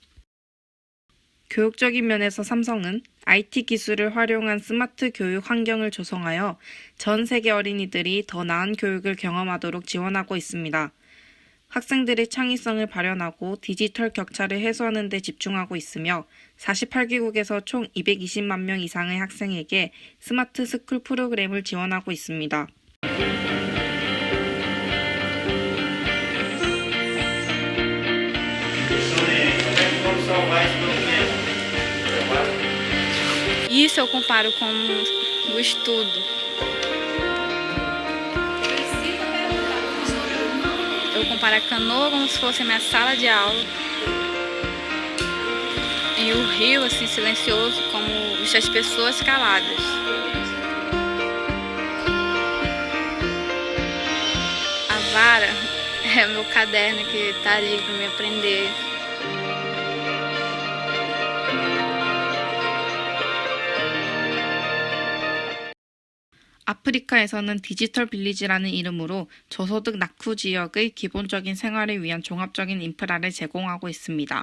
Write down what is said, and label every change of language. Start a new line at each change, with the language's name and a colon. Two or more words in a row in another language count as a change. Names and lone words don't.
Korean: 교육적인 면에서 삼성은 IT 기술을 활용한 스마트 교육 환경을 조성하여 전 세계 어린이들이 더 나은 교육을 경험하도록 지원하고 있습니다. 학생들의 창의성을 발현하고 디지털 격차를 해소하는 데 집중하고 있으며 48개국에서 총 220만 명 이상의 학생에게 스마트 스쿨 프로그램을 지원하고 있습니다.
Portuguese: Isso eu comparo com o estudo. Eu comparo a canoa como se fosse a minha sala de aula e o rio assim silencioso como as pessoas caladas. A vara é meu caderno que está ali para me aprender.
Korean: 아프리카에서는 디지털 빌리지라는 이름으로 저소득 낙후 지역의 기본적인 생활을 위한 종합적인 인프라를 제공하고 있습니다.